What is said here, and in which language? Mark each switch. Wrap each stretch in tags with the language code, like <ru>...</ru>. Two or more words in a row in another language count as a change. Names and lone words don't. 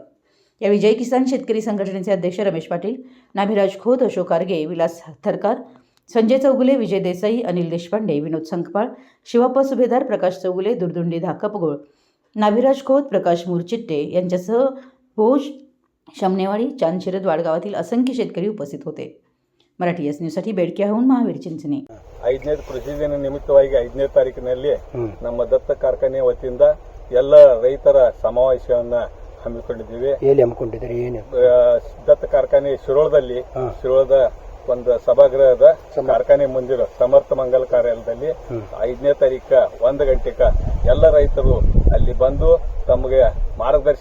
<mr>यावेळी जय किसान शेतकरी संघटनेचे अध्यक्ष रमेश पाटील, नाभिराज खोत, अशोक आर्गे, विलास थरकार, संजय चौगुले, विजय देसाई, अनिल देशपांडे, विनोद संकपाळ, शिवाप्पा सुभेदार, प्रकाश चौगुले, दुर्दुंडी धाकपगोळ, नाभिराज खोत, प्रकाश मुरचिट्टे यांच्यासह भोज, शमनेवाडी, चांदशिरद वाडगावातील असंख्य शेतकरी उपस्थित होते. मराठी एस न्यूजसाठी बेडकेहून महावीर चिंचणे.</mr> <kn>5ನೇ ಕೃಷಿ ದಿನ ನಿಮಿತ್ತವಾಗಿ 5ನೇ ತಾರೀಕಿನಲ್ಲಿ ನಮ್ಮ ದತ್ತ ಕಾರ್ಖಾನೆ ವತಿಯಿಂದ ಎಲ್ಲ ರೈತರ ಸಮಾವೇಶವನ್ನ ಹಮ್ಮಿಕೊಂಡಿದ್ದೀವಿ. ಎಲ್ಲಿ ಹಮ್ಮಿಕೊಂಡಿದ್ದೀರಿ? ಏನು ದತ್ತ ಕಾರ್ಖಾನೆ ಶಿರೋಳದ ಒಂದು ಸಭಾಗೃಹದ ಕಾರ್ಖಾನೆ ಮುಂದಿರೋ ಸಮರ್ಥ ಮಂಗಲ ಕಾರ್ಯಾಲಯದಲ್ಲಿ 5ನೇ ತಾರೀಕು 1 ಗಂಟೆಗೆ ಎಲ್ಲ ರೈತರು ಅಲ್ಲಿ ಬಂದು ತಮಗೆ ಮಾರ್ಗದರ್ಶನ ಮಾಡೋರಿದ್ದಾರೆ.</kn>